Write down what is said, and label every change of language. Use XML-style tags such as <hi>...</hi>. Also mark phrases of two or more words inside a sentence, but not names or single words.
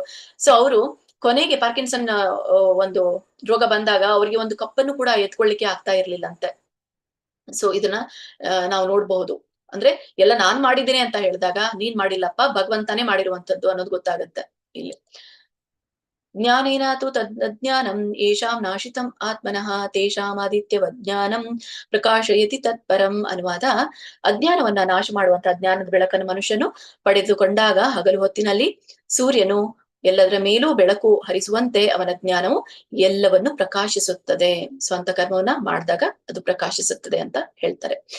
<kn>ಸೊ ಅವರು ಕೊನೆಗೆ ಪಾರ್ಕಿನ್ಸನ್ ಒಂದು ರೋಗ ಬಂದಾಗ ಅವ್ರಿಗೆ ಒಂದು ಕಪ್ಪನ್ನು ಕೂಡ ಎತ್ಕೊಳ್ಳಿಕ್ಕೆ ಆಗ್ತಾ ಇರ್ಲಿಲ್ಲ ಅಂತೆ. ಸೊ ಇದನ್ನ ನಾವು ನೋಡ್ಬಹುದು. ಅಂದ್ರೆ ಎಲ್ಲ ನಾನ್ ಮಾಡಿದ್ದೇನೆ ಅಂತ ಹೇಳಿದಾಗ ನೀನ್ ಮಾಡಿಲ್ಲಪ್ಪ, ಭಗವಂತನೇ ಮಾಡಿರುವಂತದ್ದು ಅನ್ನೋದು ಗೊತ್ತಾಗತ್ತೆ ಇಲ್ಲಿ.</kn> <sa>ಜ್ಞಾನೇನಾತು ತಜ್ಞಾನಂ ಯೇಷಾಂ ನಾಶಿತಂ ಆತ್ಮನಃ ತೇಷಾಂ ಆದಿತ್ಯವಜ್ಞಾನಂ ಪ್ರಕಾಶಯತಿ ತತ್ಪರಂ.</sa> <kn>ಅನುವಾದ: ಅಜ್ಞಾನವನ್ನ ನಾಶ ಮಾಡುವಂತಹ ಜ್ಞಾನದ ಬೆಳಕನ್ನು ಮನುಷ್ಯನು ಪಡೆದುಕೊಂಡಾಗ ಹಗಲು ಹೊತ್ತಿನಲ್ಲಿ ಸೂರ್ಯನು ಎಲ್ಲದರ ಮೇಲೂ ಬೆಳಕು ಹರಿಸುವಂತೆ ಅವನ ಜ್ಞಾನವು ಎಲ್ಲವನ್ನು ಪ್ರಕಾಶಿಸುತ್ತದೆ. ಸ್ವಂತ ಕರ್ಮವನ್ನ ಮಾಡಿದಾಗ ಅದು ಪ್ರಕಾಶಿಸುತ್ತದೆ ಅಂತ ಹೇಳ್ತಾರೆ.</kn>